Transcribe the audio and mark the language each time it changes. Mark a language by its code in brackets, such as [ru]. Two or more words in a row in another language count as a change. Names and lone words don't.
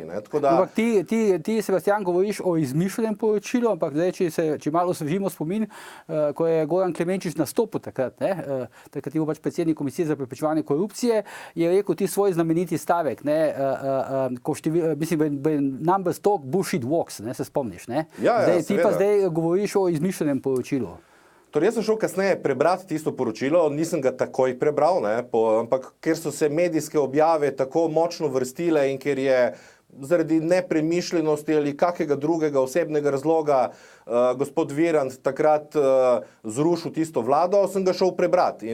[sl] Ampak ti, Sebastian, govoriš o izmišljenem poročilu, ampak zdaj, če malo osvežimo spomin, ko je Goran Klemenčič nastopil takrat, takrat je bil pač predsednik Komisije za preprečevanje korupcije, je rekel ti svoj znameniti stavek, mislim, [en] numbers talk, bullshit walks, [sl] se spomniš, ne? Ti pa zdaj govoriš o izmišljenem poročilu. Torej, jaz sem šel kasneje prebrati tisto poročilo, nisem ga takoj prebral, ampak ker so se medijske objave tako močno vrstile in ker je zaradi nepremišljenosti ali kakega drugega osebnega razloga gospod Virant takrat zrušil tisto vlado, sem ga šel prebrati.